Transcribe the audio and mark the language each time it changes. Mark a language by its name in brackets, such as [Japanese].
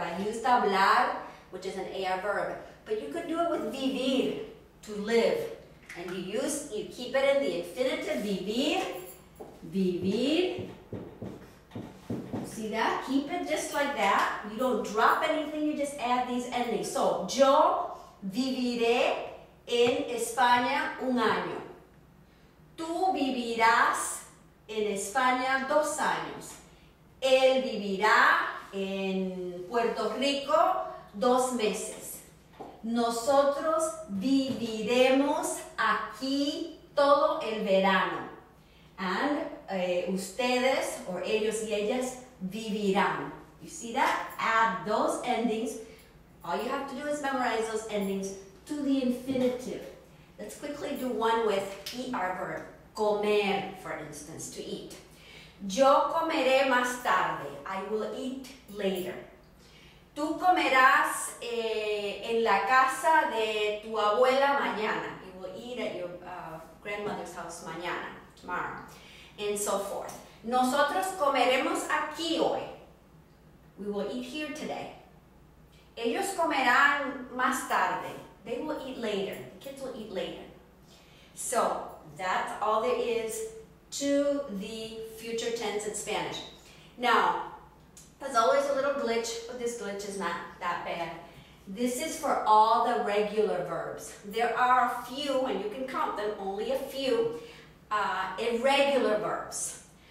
[English] I used hablar, which is an AR verb, but you could do it with vivir, to live. And you keep it in the infinitive, vivir, vivir. See that? Keep it just like that. You don't drop anything, you just add these endings. [Spanish] So, yo viviré en España un año. Tú vivirás en España 2 años. Él vivirá en Puerto Rico 2 meses. Nosotros viviremos aquí todo el verano. And ustedes, or ellos y ellas, vivirán. [English] You see that? Add those endings. All you have to do is memorize those endings to the infinitive. Let's quickly do one with ER verb. Comer, for instance, to eat. [Spanish] Yo comeré más tarde. [English] I will eat later. [Spanish] Tú comerás en la casa de tu abuela mañana. [English] You will eat at your grandmother's house mañana, tomorrow, and so forth. [Spanish] Nosotros comeremos aquí hoy. [English] We will eat here today. [Spanish] Ellos comerán más tarde. [English] They will eat later. The kids will eat later. So that's all there is to the future tense in Spanish. Now, there's always a little glitch, but this glitch is not that bad. This is for all the regular verbs. There are a few, and you can count them, only a few, irregular verbs.